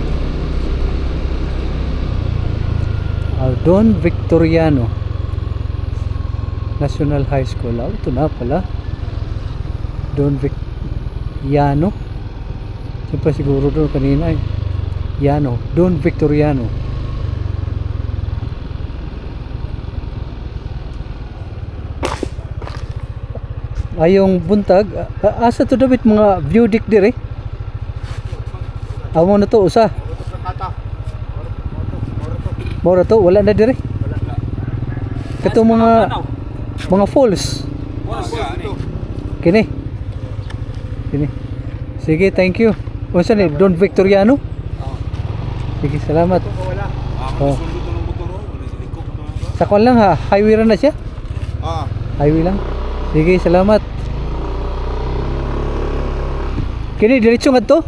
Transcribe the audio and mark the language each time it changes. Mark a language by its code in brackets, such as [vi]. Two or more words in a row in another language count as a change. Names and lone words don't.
[tl] Don Victoriano National High School. Ito na pala. Don Victoriano. Siyempre siguro doon kanina eh. [ceb] Yano. Don Victoriano. Ayong buntag. Asa to David mga view deck dire? Amo na to usa. Mora to wala na dire. Kato mga falls. Kini. Kini. Sige, [en] thank you. [ceb] Unsa ni Don Victoriano? Sige, salamat. Oh. Sa kon lang ha, highway ra na siya? Highway lang. Sige, salamat. Kini diretso ngadto?